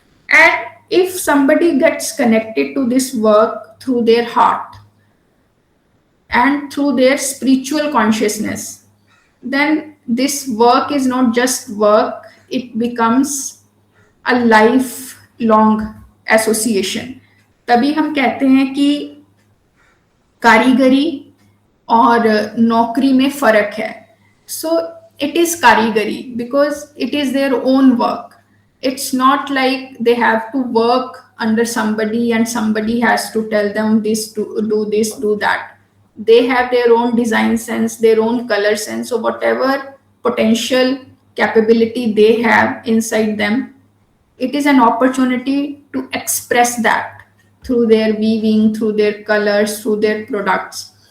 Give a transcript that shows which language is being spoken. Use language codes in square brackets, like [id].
[en] And if somebody gets connected to this work through their heart and through their spiritual consciousness, then this work is not just work, it becomes a lifelong association. [hi] तभी हम कहते हैं कि कारीगरी और नौकरी में फर्क है. [en] So it is कारीगरी because it is their own work. It's not like they have to work under somebody and somebody has to tell them this, to do this, do that. They have their own design sense, their own color sense. So whatever potential capability they have inside them, it is an opportunity to express that through their weaving, through their colors, through their products.